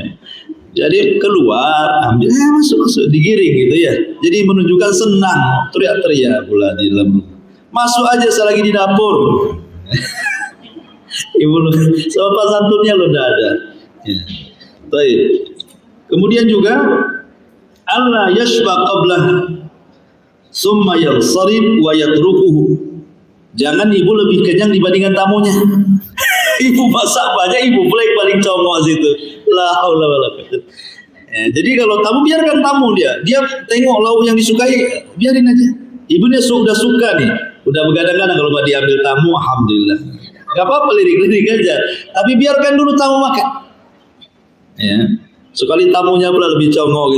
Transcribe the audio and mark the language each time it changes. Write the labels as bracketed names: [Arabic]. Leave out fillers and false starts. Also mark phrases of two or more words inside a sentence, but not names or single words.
[Indonesian] Jadi keluar, ambil, masuk, digiring gitu ya. Jadi menunjukkan senang, teriak-teriak pula di dalam rumah. Masuk aja selagi di dapur. Ibu lu, sopan santunnya lu udah ada. Ya. Baik. Kemudian juga Allah [Arabic] يشبع قبله ثم ينصرف ويتركه. [Indonesian] Jangan ibu lebih kenyang dibandingkan tamunya. Ibu masak banyak, ibu paling congok situ. [Arabic] لا حول ولا قوة. [Indonesian] Jadi kalau tamu, biarkan tamu dia tengok lauk yang disukai, biarin aja. Ibunya sudah suka nih, udah begadang-gadang kalau diambil tamu, alhamdulillah. Gak apa-apa, lirik-lirik aja. Tapi biarkan dulu tamu makan. Ya. Sekali tamunya pula lebih congok gitu.